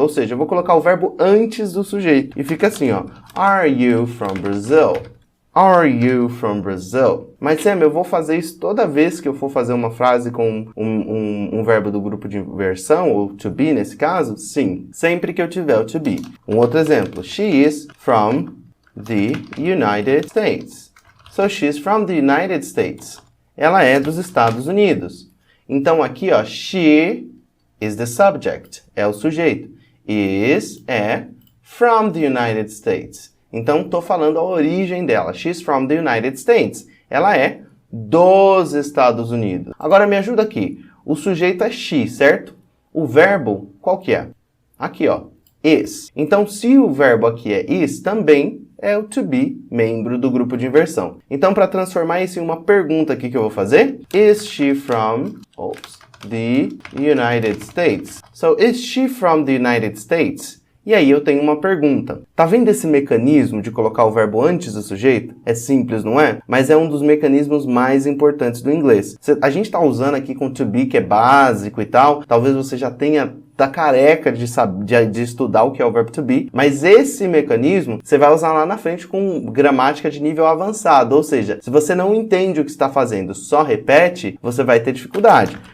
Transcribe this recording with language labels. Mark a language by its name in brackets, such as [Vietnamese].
[Portuguese] Ou seja, eu vou colocar o verbo antes do sujeito. E fica assim, ó. [English] Are you from Brazil? Are you from Brazil? [Portuguese] Mas, Sam, eu vou fazer isso toda vez que eu for fazer uma frase com um verbo do grupo de inversão, ou to be nesse caso? Sim, sempre que eu tiver o to be. Um outro exemplo. [English] She is from the United States. So, she's from the United States. [Portuguese] Ela é dos Estados Unidos. Então, aqui, ó, [English] she is the subject. [Portuguese] É o sujeito. [English] Is é from the United States. [Portuguese] Então, estou falando a origem dela. [English] She's from the United States. [Portuguese] Ela é dos Estados Unidos. Agora, me ajuda aqui. O sujeito é she, certo? O verbo, qual que é? Aqui, ó. Is. Então, se o verbo aqui é is, também é o to be, membro do grupo de inversão. Então, para transformar isso em uma pergunta aqui que eu vou fazer, [English] is she from the United States? So, is she from the United States? [Portuguese] E aí eu tenho uma pergunta. Tá vendo esse mecanismo de colocar o verbo antes do sujeito? É simples, não é? Mas é um dos mecanismos mais importantes do inglês. A gente tá usando aqui com to be, que é básico e tal. Talvez você já tenha tá careca de estudar o que é o verbo to be, mas esse mecanismo você vai usar lá na frente com gramática de nível avançado, ou seja, se você não entende o que está fazendo, só repete, você vai ter dificuldade.